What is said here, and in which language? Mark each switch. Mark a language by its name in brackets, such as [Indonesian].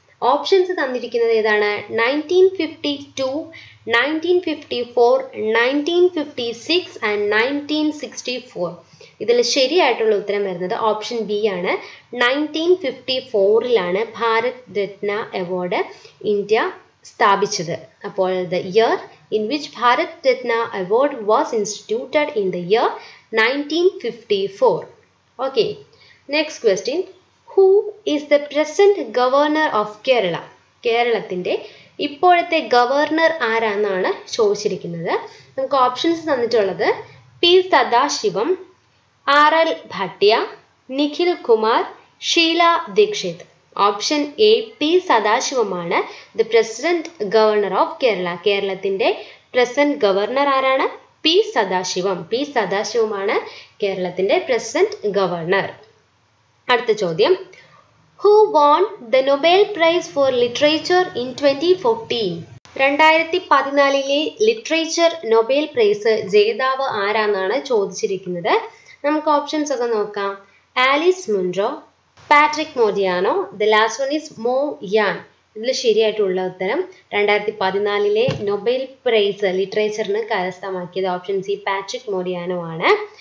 [Malayalam] Options തന്നിരിക്കുന്നത് ഏതാണ്? 1952, 1954, 1956 and 1964. ഇതിൽ ശരിയായിട്ടുള്ള ഉത്തരം വരുന്നത് ഓപ്ഷൻ ബി ആണ്. 1954 ഭാരത് രത്ന അവാർഡ് ഇന്ത്യ സ്ഥാപിച്ചത്. [English] അപ്പോൾ the year in which Bharat Ratna award was instituted in the year 1954. Okay, next question. Who is the present governor of Kerala? [Malayalam] കേരളത്തിന്റെ ഇപ്പോഴത്തെ ഗവർണർ ആരാന്നാണ് ചോദിച്ചിരിക്കുന്നത്. നമുക്ക് ഓപ്ഷൻസ് തന്നിട്ടുള്ളത് P Sadasivam, R L Bhatia, Nikhil Kumar, Sheela Dikshit. Option A P സദാശിവമാണ് [English] The president governor of Kerala. [Malayalam] കേരളത്തിന്റെ present governor ആരാണ്? P Sadasivam. P സദാശിവമാണ് കേരളത്തിന്റെ present governor. അടുത്ത ചോദ്യം. [English] Who won the Nobel Prize for Literature in 2014? [Malayalam] 2014 literature Nobel prize ജേതാവ് ആരാന്നാണ് ചോദിച്ചിരിക്കുന്നത്. നമുക്ക് ഓപ്ഷൻസ് ഒക്കെ നോക്കാം. Alice Monroe, Patrick മോഡിയാനോ, [English] the last one is [Malayalam] മോ യാൻ. ഇതിൽ ശരിയായിട്ടുള്ള ഉത്തരം 2014 നൊബേൽ പ്രൈസ് ലിറ്ററേച്ചറിന് കരസ്ഥമാക്കിയത് ഓപ്ഷൻ സി പാട്രിക് മോഡിയാനോ ആണ്.